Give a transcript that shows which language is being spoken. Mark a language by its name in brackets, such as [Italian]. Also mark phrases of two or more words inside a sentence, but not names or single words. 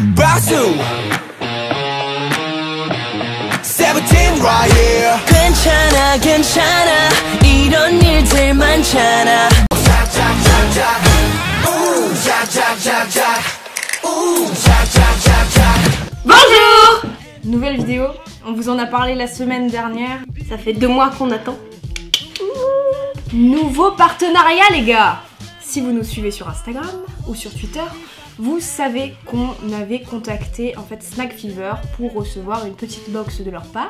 [English] 가수 17 right here [Korean] 괜찮아 괜찮아 이런 일들 많잖아 짝짝짝짝 우 짝짝짝짝 우 짝짝짝짝 [French] Bonjour! Nouvelle vidéo, on vous en a parlé la semaine dernière. Ça fait 2 mois qu'on attend. Nouveau partenariat les gars. Si vous nous suivez sur Instagram ou sur Twitter, vous savez qu'on avait contacté en fait Snack Fever pour recevoir une petite box de leur part.